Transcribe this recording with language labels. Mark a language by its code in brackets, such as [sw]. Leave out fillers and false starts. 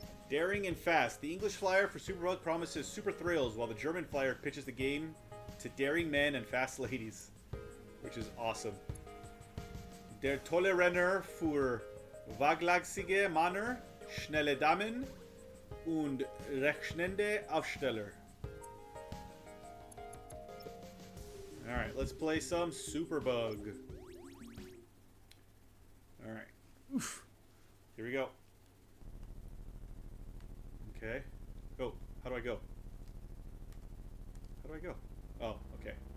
[en] Daring and fast, the English flyer for Superbug promises super thrills, while the German flyer pitches the game to daring men and fast ladies, which is awesome. [de] Der tolle Renner für waghalsige Männer, schnelle Damen und rechnende Aufsteller. [en] Alright, let's play some Superbug. Alright. Oof. Here we go. Okay. Go. How do I go? How do I go? Oh, okay.